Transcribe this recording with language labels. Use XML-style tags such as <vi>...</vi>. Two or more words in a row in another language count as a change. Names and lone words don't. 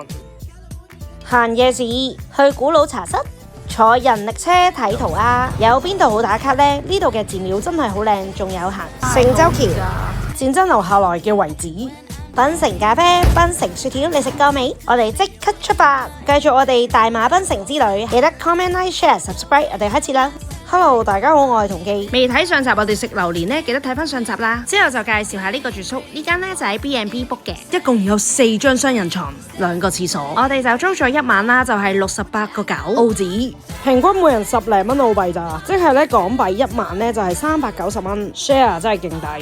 <yue>行夜市，去古老茶室，坐人力車睇塗鴉。有邊度好打卡呢？呢度嘅寺廟真係好靚，仲有行聖洲橋，戰爭留下來嘅遺址。檳城咖啡，檳城雪條，你食過未？我哋即刻出發，繼續我哋大馬檳城之旅。記得</yue> <en>comment、like、share、subscribe，</en> <yue>我哋開始啦。Hello， 大家好，我係同基。未睇上集我哋食榴蓮呢，記得睇翻上集啦。之後就介紹下呢個住宿，呢間呢就喺 B&B book 嘅，一共有4張雙人床，2個廁所。我哋就租咗1晚啦，就係68.9澳紙，平均每人10零蚊澳幣咋，即係咧港幣1晚呢就係390蚊 ，share 真係勁抵。</yue>